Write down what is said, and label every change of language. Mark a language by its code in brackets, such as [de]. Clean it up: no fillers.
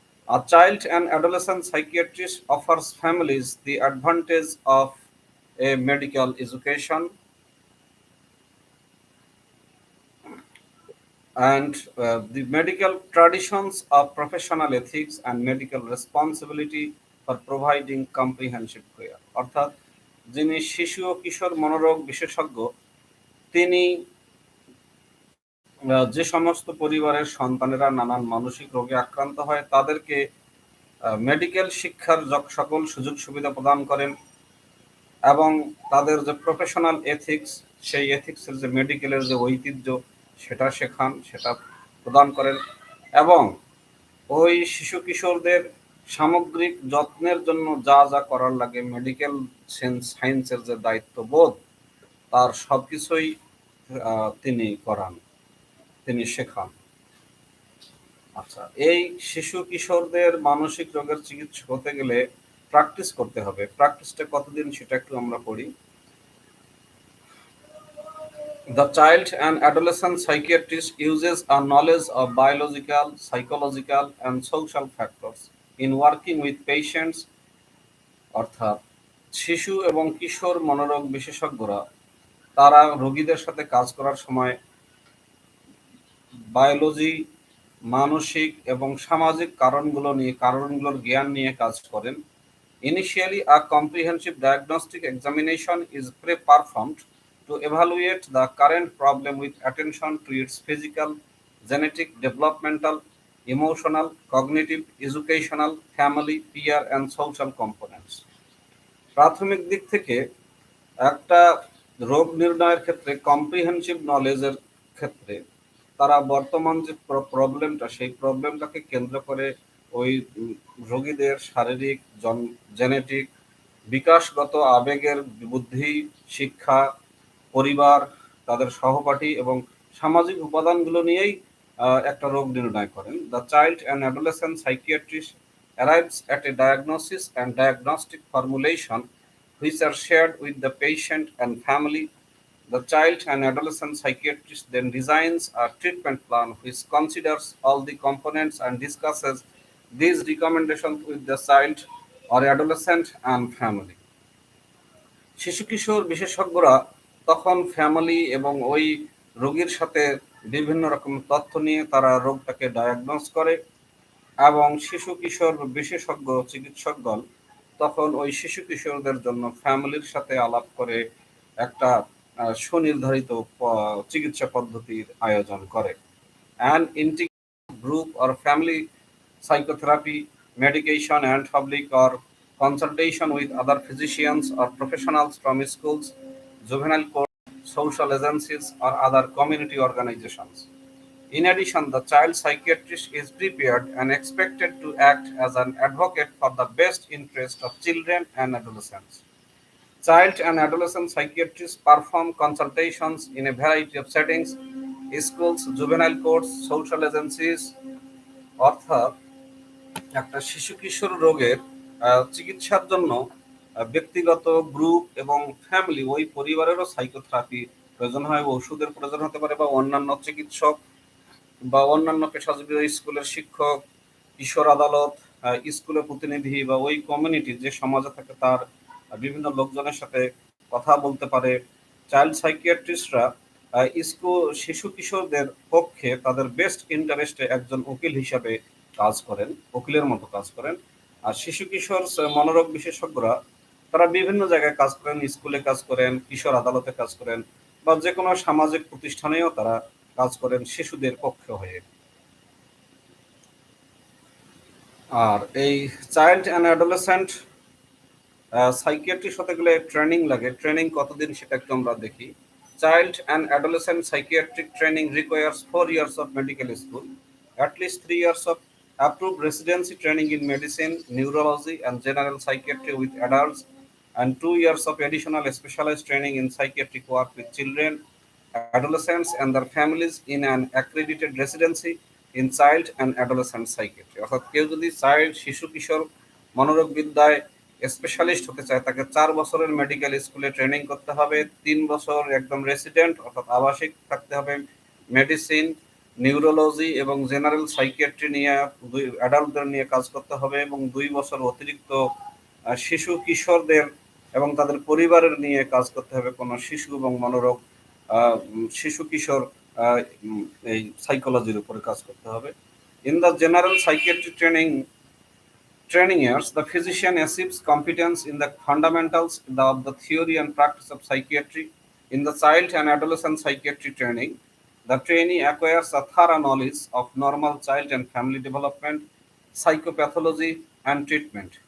[en] A child and adolescent psychiatrist offers families the advantage of a medical education and the medical traditions of professional ethics and medical responsibility for providing comprehensive care. [bn] অর্থাৎ যিনি শিশু ও কিশোর মনোরোগ বিশেষজ্ঞ, তিনি যে সমস্ত পরিবারের সন্তানেরা নানান মানসিক রোগে আক্রান্ত হয় তাদেরকে মেডিকেল শিক্ষার সকল সুযোগ সুবিধা প্রদান করেন এবং তাদের যে প্রফেশনাল এথিক্স, সেই এথিক্সের যে মেডিকেলের যে ঐতিহ্য সেটা শেখান, সেটা প্রদান করেন এবং ওই শিশু কিশোরদের সামগ্রিক যত্নের জন্য যা যা করার লাগে, মেডিকেল সায়েন্সের যে দায়িত্ববোধ, তার সবকিছুই তিনি করান, তিনি শেখান। আচ্ছা, এই শিশু কিশোরদের মানসিক রোগের চিকিৎসা হতে গেলে প্র্যাকটিস করতে হবে। প্র্যাকটিসটা কতদিন সেটা একটু আমরা পড়ি। [en] The child and adolescent psychiatrist uses a knowledge of biological, psychological, and social factors in working with patients. [bn] অর্থাৎ শিশু এবং কিশোর মনোরোগ বিশেষজ্ঞরা তারা রোগীদের সাথে কাজ করার সময় বায়োলজি, মানসিক এবং সামাজিক কারণগুলোর জ্ঞান নিয়ে কাজ করেন। [en] Initially, a comprehensive diagnostic examination is performed to evaluate the current problem with attention to its physical, genetic, developmental, emotional, cognitive, educational, family, peer, and social components. [bn] প্রাথমিক দিক থেকে একটা রোগ নির্ণয়ের ক্ষেত্রে কম্প্রিহেনসিভ নলেজের ক্ষেত্রে তারা বর্তমান যে প্রবলেমটা, সেই প্রবলেমটাকে কেন্দ্র করে ওই রোগীদের শারীরিক, জেনেটিক, বিকাশগত, আবেগের, বুদ্ধি, শিক্ষা, পরিবার, তাদের সহপাঠী এবং সামাজিক উপাদানগুলো নিয়েই একটা রোগ নির্ণয় করেন। [en] The child and adolescent psychiatrist arrives at a diagnosis and diagnostic formulation which are shared with the patient and family. The child and adolescent psychiatrist then designs a treatment plan which considers all the components and discusses these recommendations with the child or adolescent and family. [bn] শিশু কিশোর বিশেষজ্ঞরা তখন family এবং ওই রোগীর সাথে বিভিন্ন রকম তথ্য নিয়ে তারা রোগটাকে ডায়াগনোস করে, এবং শিশু কিশোর বিশেষজ্ঞ চিকিৎসকগণ তখন ওই শিশু কিশোরদের জন্য ফ্যামিলির সাথে আলাপ করে একটা সুনির্ধারিত চিকিৎসা পদ্ধতির আয়োজন করে। [en] An integrated group or family psychotherapy, medication and public or consultation with other physicians or professionals from schools, juvenile court, social agencies or other community organizations. In addition, the child psychiatrist is prepared and expected to act as an advocate for the best interest of children and adolescents. Child and adolescent psychiatrists perform consultations in a variety of settings: schools, juvenile courts, social agencies. [bn] অর্থাৎ একটা শিশু কিশোর রোগের চিকিৎসার জন্য ব্যক্তিগত, group এবং family, ওই পরিবারেরও psychotherapy প্রয়োজন হয়, ওষুধের প্রয়োজন হতে পারে, বা অন্যান্য চিকিৎসক বা অন্যান্য পেশাজীবী, স্কুলের শিক্ষক, কিশোর আদালত, স্কুলের প্রতিনিধি বা ওই কমিউনিটি যে সমাজে থাকে তার বিভিন্ন লোকজনের সাথে কথা বলতে পারে। চাইল্ড সাইকিয়াট্রিস্টরা শিশু কিশোরদের পক্ষে তাদের বেস্ট ইন্টারেস্টে একজন উকিল হিসাবে কাজ করেন, উকিলের মতো কাজ করেন। আর শিশু কিশোর মনোরোগ বিশেষজ্ঞরা তারা বিভিন্ন জায়গায় কাজ করেন, স্কুলে কাজ করেন, কিশোর আদালতে কাজ করেন, বা যে কোনো সামাজিক প্রতিষ্ঠানেও তারা কাজ করেন শিশুদের পক্ষে হয়ে। আর এই চাইল্ড অ্যান্ড অ্যাডোলেসেন্ট সাইকিয়াট্রিস্ট হতে গেলে ট্রেনিং লাগে। ট্রেনিং কতদিন সেটা একটু আমরা দেখি। [en] Child and adolescent psychiatric training requires 4 years of medical school, at least 3 years of approved residency training in medicine, neurology, and general psychiatry with adults, and 2 years of additional specialized training in psychiatric work with children, adolescents, and their families in an accredited residency in child and adolescent psychiatry. [bn] অর্থাৎ কেউ যদি child, শিশু কিশোর মনোরোগ বিদ্যায় specialist হতে চায় তাকে 4 বছরের medical স্কুলে ট্রেনিং করতে হবে, 3 বছর একদম রেসিডেন্ট অর্থাৎ আবাসিক থাকতে হবে, মেডিসিন, নিউরোলজি এবং জেনারেল সাইকিয়াট্রি নিয়ে অ্যাডাল্টদের নিয়ে কাজ করতে হবে, এবং 2 বছর অতিরিক্ত শিশু কিশোরদের এবং তাদের পরিবারের নিয়ে কাজ করতে হবে, কোনো শিশু এবং মনোরোগ শিশু কিশোর এই সাইকোলজির উপরে কাজ করতে হবে। [en] In the general psychiatry training years, the physician achieves competence in the fundamentals of the theory and practice of psychiatry. In the child and adolescent psychiatry training, the trainee acquires a thorough knowledge of normal child and family development, psychopathology, and treatment.